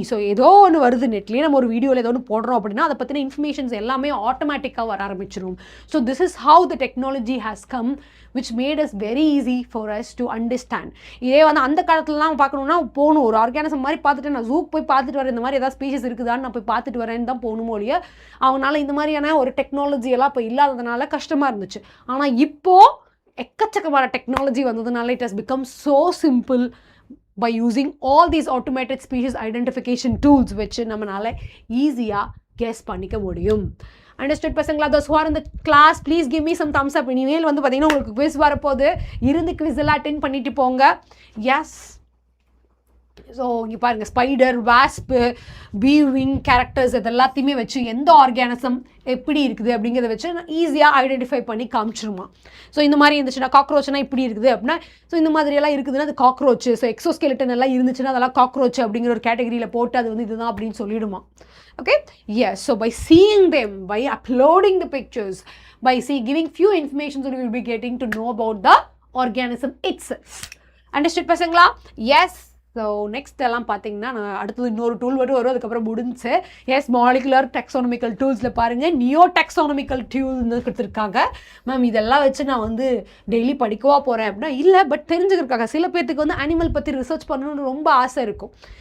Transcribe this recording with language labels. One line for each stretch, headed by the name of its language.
Tamil: So ஏதோ ஒன்று வருது நெட்லேயே, நம்ம ஒரு வீடியோவில் ஏதோ ஒன்று போடுறோம் அப்படின்னா அதை பற்றின இன்ஃபர்மேஷன்ஸ் எல்லாமே ஆட்டோமேட்டிக்காக வர ஆரம்பிச்சிடும்.
English: So this is how the technology has come which made us very easy for us to understand.
Tamil: இதே வந்து அந்த காலத்துலலாம் பார்க்கணுன்னா போகணும், ஒரு ஆர்கானிசம் மாதிரி பார்த்துட்டு நான் ஜூக்கு போய் பார்த்துட்டு வரேன், இந்த மாதிரி ஏதாவது ஸ்பீஷஸ் இருக்குதான்னு நான் போய் பார்த்துட்டு வரேன்னு தான் போகணுமோ இல்லையா. அவங்களால இந்த மாதிரியான ஒரு டெக்னாலஜியெல்லாம் இப்போ இல்லாததுனால கஷ்டமாக இருந்துச்சு. ஆனால் இப்போது எக்கச்சக்கமான டெக்னாலஜி வந்ததுனால
English: it has become so simple by using all these automated species identification tools which
Tamil: நம்மளால ஈஸியாக கெஸ் பண்ணிக்க முடியும்.
English: Understood பசங்களா? those who are in the class please give me some thumbs up.
Tamil: இனிமேல் வந்து பார்த்தீங்கன்னா உங்களுக்கு குவிஸ் வரப்போகுது, இருந்து குவிஸ் எல்லாம் அட்டென்ட் பண்ணிட்டு போங்க. எஸ், ஸோ இங்கே பாருங்கள், ஸ்பைடர், வாஸ்ப்பு, பீவிங் கேரக்டர்ஸ் இது எல்லாத்தையுமே வச்சு எந்த ஆர்கானிசம் எப்படி இருக்குது அப்படிங்கிறத வச்சு ஈஸியாக ஐடென்டிஃபை பண்ணி காமிச்சிருமா. ஸோ இந்த மாதிரி இருந்துச்சுன்னா காக்ரோச்னா இப்படி இருக்குது அப்படின்னா, ஸோ இந்த மாதிரியெல்லாம் இருக்குதுன்னா அது காக்ரோச். ஸோ எக்ஸோஸ்கெலிட்டன் எல்லாம் இருந்துச்சுன்னா அதெல்லாம் காக்ரோச் அப்படிங்கிற ஒரு கேட்டகரியில் போட்டு அது வந்து இதுதான் அப்படின்னு சொல்லிடுமா.
English: Okay, yes, so by seeing them, by uploading the pictures, by giving few information, so we will be getting to know about the organism itself.
Tamil: Understood பசங்களா? Yes. ஸோ நெக்ஸ்ட் எல்லாம் பார்த்தீங்கன்னா நான் அடுத்தது இன்னொரு டூல் மட்டும் வரும், அதுக்கப்புறம் முடிஞ்சு. எஸ், மாலிகுலர் டெக்ஸானமிக்கல் டூல்ஸில் பாருங்கள் நியோ டெக்ஸானமிக்கல் டூல்னு கொடுத்துருக்காங்க. மேம் இதெல்லாம் வச்சு நான் வந்து டெய்லி படிக்கவா போகிறேன் அப்படின்னா இல்லை, பட் தெரிஞ்சுக்கிறதுக்காக சில பேர்த்துக்கு வந்து அனிமல் பற்றி ரிசர்ச் பண்ணணும்னு ரொம்ப ஆசை இருக்கும்.